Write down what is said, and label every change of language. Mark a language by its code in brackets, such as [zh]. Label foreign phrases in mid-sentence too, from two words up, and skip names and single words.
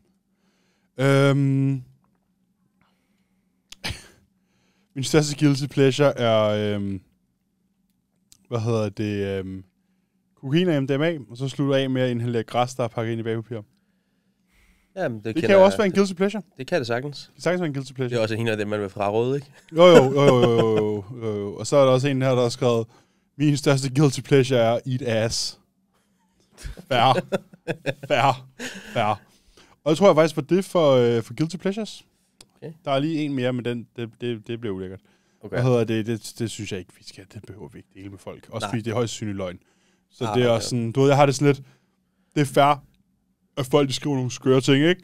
[da] Min største [en] guilty pleasure [da] er, kokain og MDMA, og så slutter af med at inhalere græs, der er pakket ind i bagpapir. Jamen, det kan jo også være en [en] guilty pleasure. [da] Det kan det sagtens. Det kan sagtens være en [en] guilty pleasure. [da] Det er også en af dem, man vil fraråde, ikke? Jo. Og så er der også en her, der har skrevet, min største [en] guilty pleasure [da] er [en] eat ass. [da] Fair. Og jeg tror jeg faktisk var det for [en] guilty pleasures. [da] Okay. Der er lige en mere, men det bliver ulækkert. Okay. Hvad hedder det synes jeg ikke, vi skal. Det behøver vi ikke dele med folk. Også fordi det er højst synlig løgn. Så det er også sådan, du ved, jeg har det sådan lidt, det er fair, at folk de skriver nogle skøre ting, ikke?